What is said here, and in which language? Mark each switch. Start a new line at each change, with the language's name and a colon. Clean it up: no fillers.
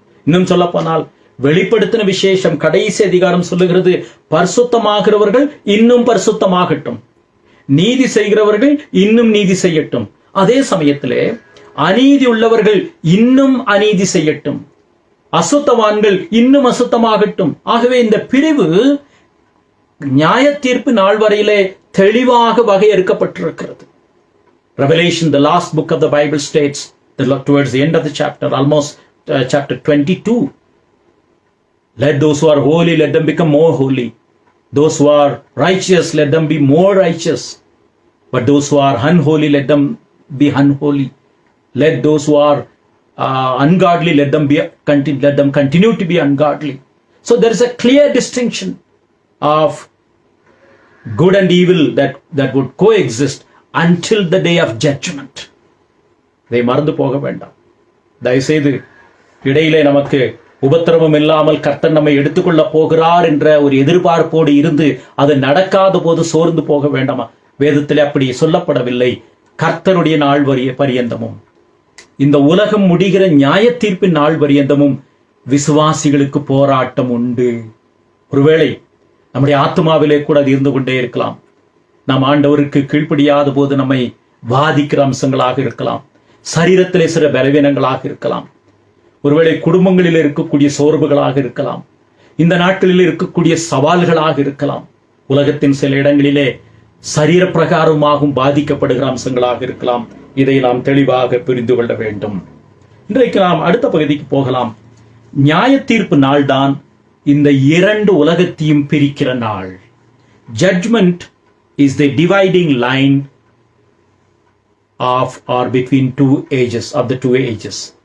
Tamil: இன்னும் சொல்ல போனால் வெளிப்படுத்தின விசேஷம் கடைசி அதிகாரம் சொல்லுகிறது, பரிசுத்தமாகிறவர்கள் இன்னும் பரிசுத்தமாகட்டும், நீதி செய்கிறவர்கள் இன்னும் நீதி செய்யட்டும். அதே சமயத்திலே அநீதி உள்ளவர்கள் இன்னும் அநீதி செய்யட்டும், அசுத்தவான்கள் இன்னும் அசுத்தமாகட்டும். ஆகவே இந்த பிரிவு நியாய தீர்ப்பு நாள் வரையிலே தெளிவாக வகையறுக்கப்பட்டிருக்கிறது.
English: Revelation, the last book of the Bible, states towards the end of the chapter, almost chapter 22, let those who are holy, let them become more holy. Those who are righteous, let them be more righteous. But those who are unholy, let them be unholy. Let those who are ungodly, let them continue to be ungodly. So there is a clear distinction of good and evil that would coexist until the day of judgment.
Tamil: இதை மறந்து போக வேண்டாம். தயவுசெய்து இடையிலே நமக்கு உபத்திரவம் இல்லாமல் கர்த்தர் நம்மை எடுத்துக்கொள்ள போகிறார் என்ற ஒரு எதிர்பார்ப்போடு இருந்து அது நடக்காத போது சோர்ந்து போக வேண்டாமா? வேதத்திலே அப்படி சொல்லப்படவில்லை. கர்த்தருடைய நாள் பரியந்தமும், இந்த உலகம் முடிகிற நியாய தீர்ப்பின் நாள் பரியந்தமும் விசுவாசிகளுக்கு போராட்டம் உண்டு. ஒருவேளை நம்முடைய ஆத்மாவிலே கூட அது இருந்து கொண்டே இருக்கலாம். நாம் ஆண்டவருக்கு கீழ்ப்படியாத போது நம்மை பாதிக்கிற அம்சங்களாக இருக்கலாம், சரீரத்திலே சில பலவீனங்களாக இருக்கலாம், ஒருவேளை குடும்பங்களில் இருக்கக்கூடிய சோர்வுகளாக இருக்கலாம், இந்த நாட்களில் இருக்கக்கூடிய சவால்களாக இருக்கலாம், உலகத்தின் சில இடங்களிலே சரீர பிரகாரமாகவும் பாதிக்கப்படுகிற அம்சங்களாக இருக்கலாம். இதை நாம் தெளிவாக புரிந்து கொள்ள வேண்டும். இன்றைக்கு நாம் அடுத்த பகுதிக்கு போகலாம். நியாய தீர்ப்பு நாள் தான் இந்த இரண்டு உலகத்தையும் பிரிக்கிற நாள்.
English: Judgment is the dividing line of or between two ages, of the two ages.